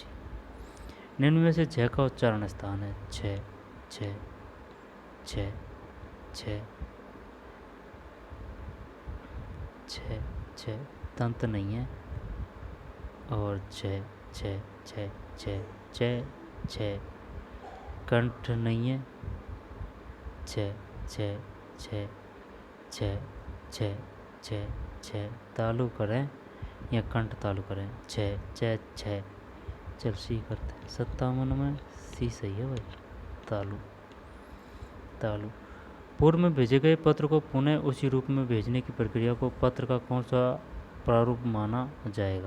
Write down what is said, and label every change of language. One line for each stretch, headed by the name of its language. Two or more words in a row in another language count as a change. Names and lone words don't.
Hindi: निम्न में से झ का उच्चारण स्थान है छ छ छ छ छ छ, दंत नहीं है, और छ छ छ छ छ छ, कंठ नहीं है, छ छ छ छ छ छ छ, तालु करें या कंठ तालु करें, छ छ छ। चल सी करते हैं। 57 में सी सही है भाई, तालु। पूर्व में भेजे गए पत्र को पुनः उसी रूप में भेजने की प्रक्रिया को पत्र का कौन सा प्रारूप माना जाएगा?